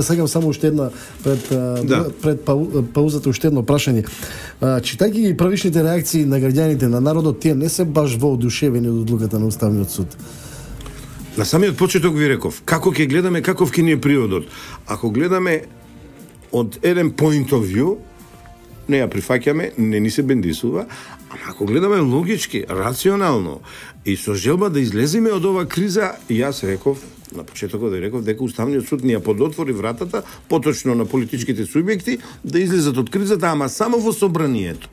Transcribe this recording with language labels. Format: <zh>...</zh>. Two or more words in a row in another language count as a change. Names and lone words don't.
<mk>Сега само уште една пред паузата уште едно прашање. Читајќи ги првичните реакции на граѓаните, на народот, тие не се баш воодушевени од одлуката на Уставниот суд. На самиот почеток ви реков, како ќе гледаме, каков ќе ни е приводот. Ако гледаме од еден</mk> <en>point of view,</en> <mk>не ја прифаќаме, не ни се бендисува, ама ако гледаме логички, рационално и со желба да излеземе од оваа криза, јас реков, на почетокот реков дека Уставниот суд ни ја подотвори вратата, поточно на политичките субјекти, да излезат од кризата, ама само во собранието.</mk>